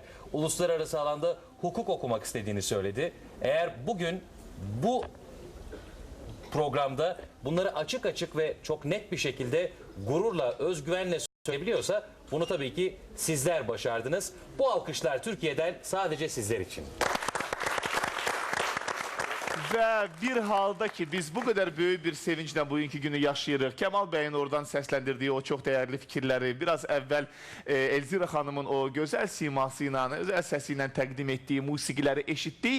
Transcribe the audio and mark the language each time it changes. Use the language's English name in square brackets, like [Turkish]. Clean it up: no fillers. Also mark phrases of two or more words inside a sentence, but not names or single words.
[Turkish] Uluslararası alanda hukuk okumak istediğini söyledi. Eğer bugün bu programda bunları açık açık ve çok net bir şekilde gururla, özgüvenle söyleyebiliyorsa bunu tabii ki sizler başardınız. Bu alkışlar Türkiye'den sadece sizler için. [Azerbaijani] Və bir halda ki, biz bu qədər böyük bir sevinclə bugünkü günü yaşayırıq. Kemal bəyin oradan səsləndirdiyi o çox dəyərli fikirləri, biraz əvvəl Elzira xanımın o gözəl siması ilə, özəl səsi ilə təqdim etdiyi musiqiləri eşitdik.